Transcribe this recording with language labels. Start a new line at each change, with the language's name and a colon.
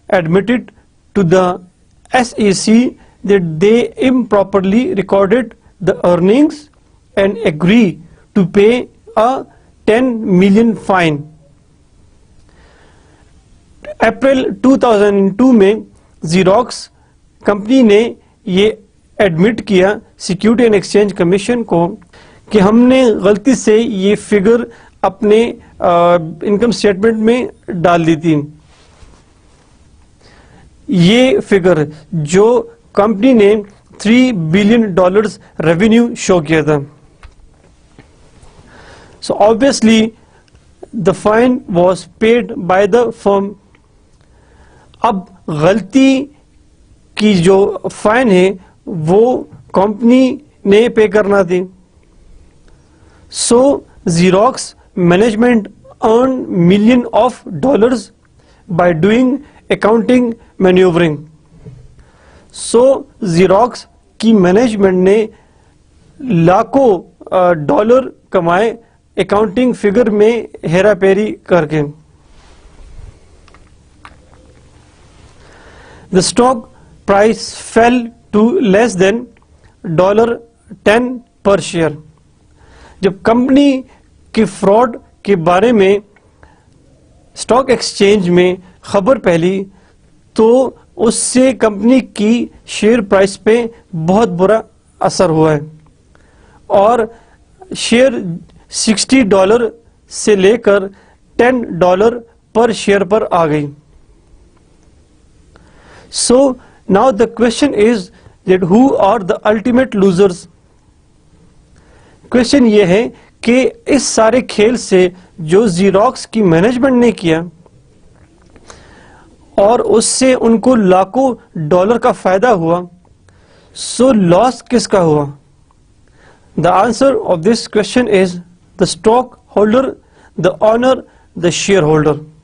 English: admitted to the SEC that they improperly recorded the earnings and agree to pay a 10 million fine.
Urdu: April 2002 میں Xerox company نے یہ admit کیا security and exchange commission کو کہ ہم نے غلطی سے یہ فگر اپنے انکم سٹیٹمنٹ میں ڈال دی تھی. یہ فگر جو کمپنی نے $3 بلین ریونیو شو کیا تھا.
English: So obviously the fine was paid by the firm.
Urdu: اب غلطی کی جو فائن ہے وہ کمپنی نے پے کرنا تھی.
English: So Xerox management earn million of dollars by doing accounting manoeuvring.
Urdu: So Xerox کی مینجمنٹ نے لاکھوں ڈالر کمائے اکاؤنٹنگ فگر میں ہیرا پھیری کر کے.
English: The stock price fell to less than $10 per share.
Urdu: جب کمپنی کی فراڈ کے بارے میں اسٹاک ایکسچینج میں خبر پھیلی تو اس سے کمپنی کی شیئر پرائس پہ بہت برا اثر ہوا ہے اور شیئر $60 سے لے کر $10 پر شیئر پر آ گئی.
English: So now the question is that who are the ultimate losers?
Urdu: Question یہ ہے کہ اس سارے کھیل سے جو زیروکس کی مینجمنٹ نے کیا اور اس سے ان کو لاکھوں ڈالر کا فائدہ ہوا, سو لاس کس کا ہوا؟
English: The answer of this question is the stockholder, the owner, the shareholder.